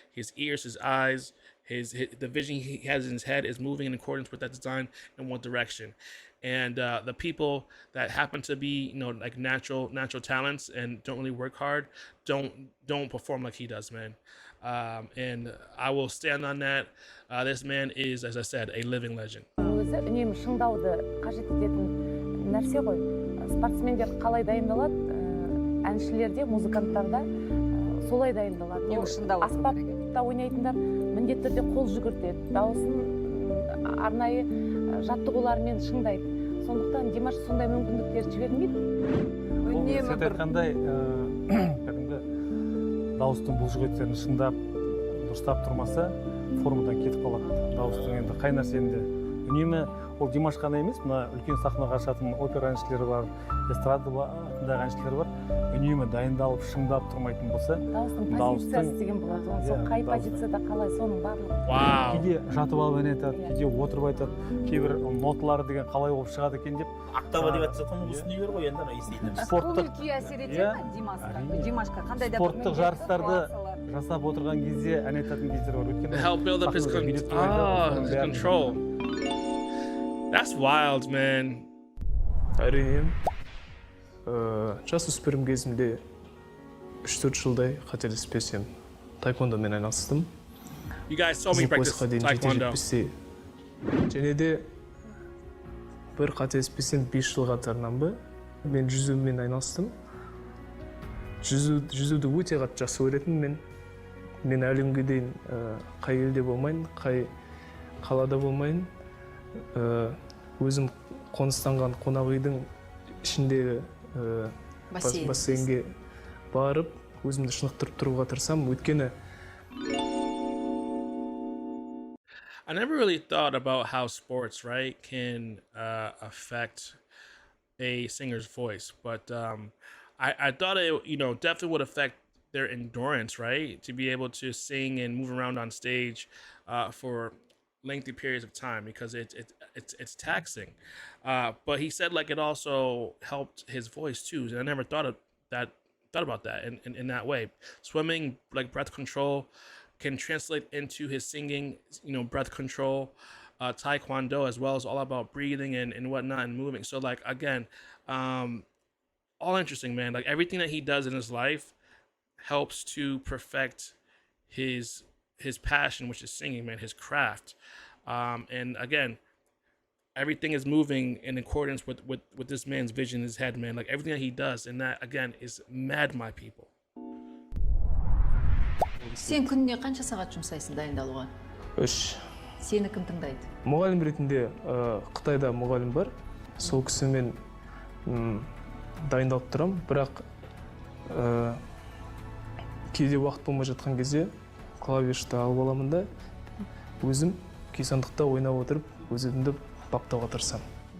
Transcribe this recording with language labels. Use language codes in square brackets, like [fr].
[en] His ears, his eyes, the vision he has in his head is moving in accordance with that design in one direction. And the people that happen to be, like natural talents and don't really work hard, don't perform like he does, man. And I will stand on that. This man is, as I said, a living legend. [kk] Өзі үнемі шыңдауды қажет ететін нәрсе ғой. Спортсмендер қалай дайындалады, әншілерде, музыканттарда солай дайындалады. Аспапта ойнайтындар міндетті түрде қол жүгіртеді, дауысын арнайы жаттығулармен шыңдайды. Сондықтан Димаш сондай мүмкіндіктер жібермейді. Үнемі бір қандай дауыстың бұлшықеттерін шыңдап, дұрыстап тұрмаса, формадан кетіп қалады. Дауыстың енді қай нәрсенде үнемі ол Димаш қана емес, мына үлкен сахнаға шығатын опера әншілері бар, эстрадада әншілері бар. Үнемі дайындалып, шыңдап тұрмайтын болса, дауыстың позициясы деген болады. Сол қай позицияда қалай, соның барлығы. Кейде жатып алып ән айтады, кейде отырып айтады, кейбір ноталары деген қалай болып шығады екен деп. Октава деп жатсам, осыны бер ғой енді еститініміз. Спорттық күй әсер етеді ме Димашқа? Қандай да спорттық жарыстарды жасап отырған кезде ән айтатын кездер бар. Өйткені [en] help build up his control. That's wild, man. [kk] Әрине, жасөспірім кезімде 3-4 жылдай қателеспесем таеквондомен айналыстым. [en] You guys saw me practice taekwondo. [kk] Және де бір қателеспесем 5 жыл қатарынан мен жүзумен айналыстым. Жүзуді өте қатты жақсы көретінмін. Мен әлемге дейін қай елде болмайын, қай қалада болмайын, өзім қоныстанған қонақ үйдің ішіндегі бассейнге барып өзімді шынықтырып тұруға тырысамын, өйткені [en] I never really thought about how sports, right, can affect a singer's voice, but I thought it, definitely would affect their endurance, right, to be able to sing and move around on stage for lengthy periods of time because it's taxing. But he said like it also helped his voice too, and I never thought about that in that way. Swimming, like breath control, can translate into his singing, breath control. Taekwondo as well is all about breathing and whatnot and moving. So like again, all interesting, man. Like everything that he does in his life helps to perfect his passion, which is singing, man, his craft. And again, everything is moving in accordance with this man's vision in his head, man. Like everything that he does, and that again is mad, my people. [kk] Сен күніне қанша сағат жұмсайсың дайындалуға? 3. Сені кім тыңдайды? Мұғалім ретінде Қытайда мұғалім бар. Сол кісімен дайындалып тұрам, бірақ кейде уақыт болмай жатқан кезде клавишті алып аламын да өзім күйсандықта ойнап отырып өзімді баптауға тырысамын.